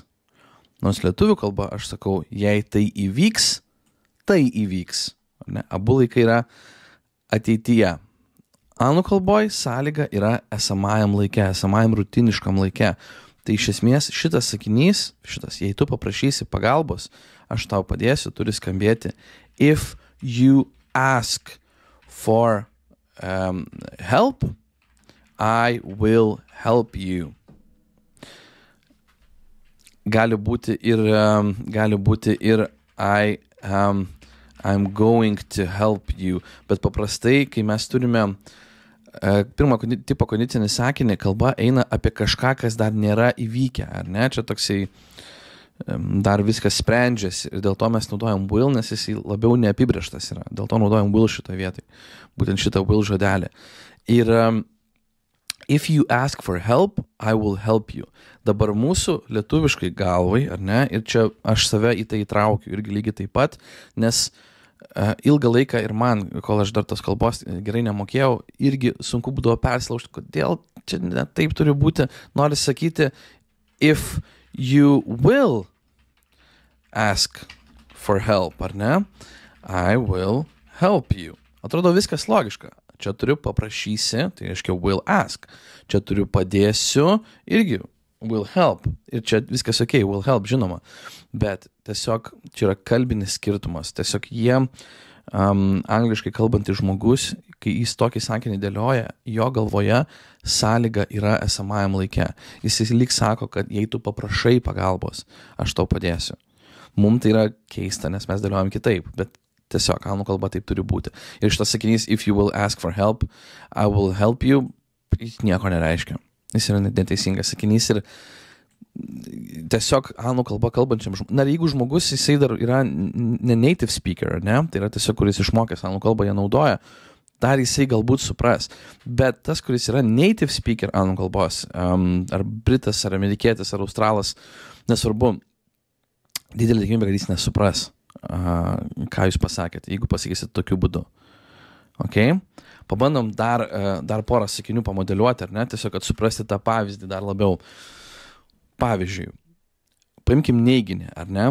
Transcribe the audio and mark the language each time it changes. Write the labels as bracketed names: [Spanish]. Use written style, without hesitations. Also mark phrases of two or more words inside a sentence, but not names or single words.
[Lithuanian] Nors lietuvių kalba aš sakau, jei tai įvyks, tai įvyks. Ne? Abu laikai yra ateityje. Anglų kalboj sąlyga yra esamajam laike, esamajam rutiniškam laike. Tai iš esmės šitas sakinys, jei tu paprašysi pagalbos, aš tau padėsiu, turi skambėti [English] if you ask for help, I will help you. [Lithuanian] Gali būti ir [English] I'm going to help you. [Lithuanian] Bet paprastai, kai mes turime pirmą tipo kondicinį sakinį, kalba eina apie kažką, kas dar nėra įvykę, ar ne? Čia toksai dar viskas sprendžiasi ir dėl to mes naudojam will, nes jis labiau neapibrėžtas yra. Dėl to naudojam will šitą vietą. Būtent šitą will žodelį. Ir [English] if you ask for help, I will help you. [Lithuanian] Dabar mūsų lietuviškai galvai, ar ne, ir čia aš save į tai įtraukiu irgi lygiai taip pat, nes ilgą laiką ir man, kol aš dar tos kalbos gerai nemokėjau, irgi sunku būdavo persilaužti, kodėl čia ne taip turi būti. Nori sakyti, [English] if you will ask for help, [Lithuanian] ar ne, [English] I will help you. [Lithuanian] Atrodo viskas logiška. Čia turiu paprašysi, tai reiškia [English] will ask. [Lithuanian] Čia turiu padėsiu, irgi [English] will help. [Lithuanian] Ir čia viskas okay, [English] will help, [Lithuanian] žinoma. Bet tiesiog čia yra kalbinis skirtumas. Tiesiog jie, angliškai kalbantis žmogus, kai jis tokį sakinį dėlioja, jo galvoje sąlyga yra esamajam laike. Jis lyg sako, kad jei tu paprašai pagalbos, aš tau padėsiu. Mums tai yra keista, nes mes dėliojam kitaip, bet tiesiog anglų kalba taip turi būti. Ir šitas sakinys, [English] if you will ask for help, I will help you, [Lithuanian] jis nieko nereiškia. Jis yra neteisingas sakinys ir tiesiog anglų kalba kalbančiam žmogui. Na, jeigu žmogus, jisai dar yra ne [English] native speaker, [Lithuanian] ne? Tai yra tiesiog, kuris išmokęs anglų kalbą, ją naudoja, dar jisai galbūt supras. Bet tas, kuris yra [English] native speaker [Lithuanian] anglų kalbos, ar britas, ar amerikietis, ar australas, nesvarbu, didelė tikimybė, kad jis nesupras, ką jūs pasakėte, jeigu pasakysit tokiu būdu. Okay? Pabandom dar porą sakinių pamodeliuoti, ar ne? Tiesiog, kad suprasti tą pavyzdį dar labiau. Pavyzdžiui, paimkim neiginį, ar ne?